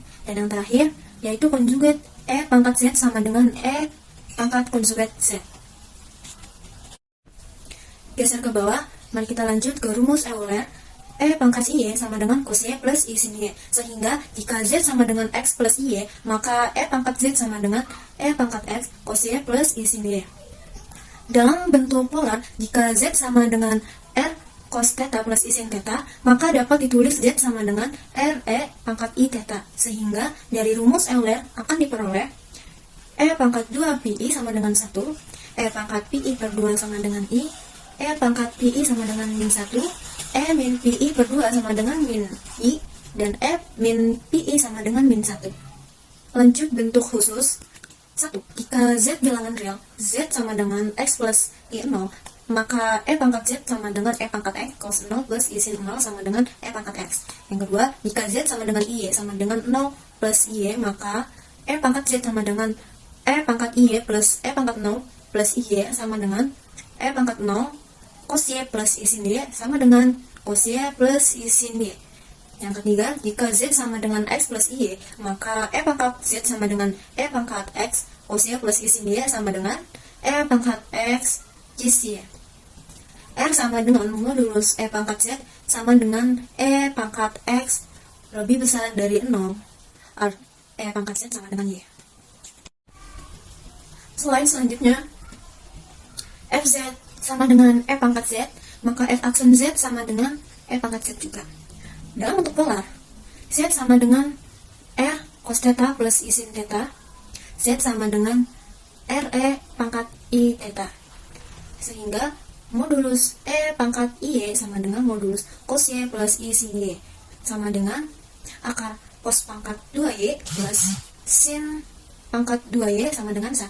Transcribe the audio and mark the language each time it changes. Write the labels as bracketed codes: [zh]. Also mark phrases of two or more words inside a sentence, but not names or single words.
[id] Dan yang terakhir, yaitu konjugat E pangkat Z sama dengan E pangkat konjugat Z. Geser ke bawah, mari kita lanjut ke rumus Euler. E pangkat Y sama dengan cos Y plus I sin Y. Sehingga jika Z sama dengan X plus Y, maka E pangkat Z sama dengan E pangkat X cos Y plus I sin Y. Dalam bentuk polar, jika Z sama dengan R cos theta plus I sin theta, maka dapat ditulis Z sama dengan R E pangkat I theta. Sehingga dari rumus Euler akan diperoleh E pangkat 2 PI sama dengan 1, E pangkat PI per 2 sama dengan I, E pangkat PI sama dengan min 1, E min PI per 2 sama dengan min I, dan E min PI sama dengan min 1. Lanjut bentuk khusus. 1. Jika Z bilangan real, Z sama dengan X plus I 0, maka E pangkat Z sama dengan E pangkat X cos 0 plus I sin 0 sama dengan E pangkat X. Yang kedua, jika Z sama dengan I sama dengan 0 plus I, maka E pangkat Z sama dengan E pangkat I plus E pangkat 0 plus I sama dengan E pangkat 0 cos Y plus I sin Y sama dengan cos Y plus I sin Y. Yang ketiga, jika Z sama dengan X plus Y, maka E pangkat Z sama dengan E pangkat X cos Y plus I sin Y sama dengan E pangkat X cos Y. R sama dengan modulus E pangkat Z sama dengan E pangkat X lebih besar dari 0. E pangkat Z sama dengan Y. Slide selanjutnya, Fz sama dengan E pangkat Z, maka F aksen Z sama dengan E pangkat Z juga. Dalam bentuk polar, Z sama dengan R cos theta plus I sin theta, Z sama dengan RE pangkat I theta. Sehingga modulus E pangkat I sama dengan modulus cos Y plus I sin Y sama dengan akar cos pangkat 2Y plus sin pangkat 2Y sama dengan 1.